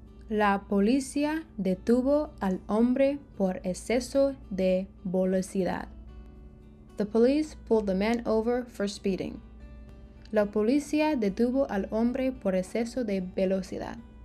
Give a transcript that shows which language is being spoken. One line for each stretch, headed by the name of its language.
Spanish: La policía detuvo al hombre por exceso de velocidad.
English: The police pulled the man over for speeding.
Spanish: La policía detuvo al hombre por exceso de velocidad.